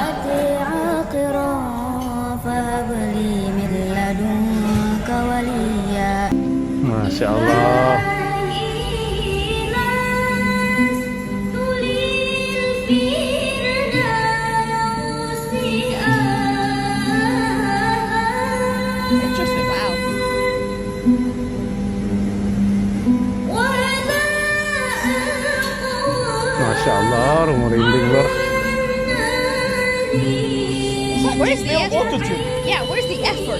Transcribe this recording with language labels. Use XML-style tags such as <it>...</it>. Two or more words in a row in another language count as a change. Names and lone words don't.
<ar>ما شاء الله.</ar> <en>Interesting. Wow.</en> <ar>ما شاء الله,</ar> <jv>merinding lor.</jv> <en>Where's the effort? Autotune. Yeah, where's the effort?</en>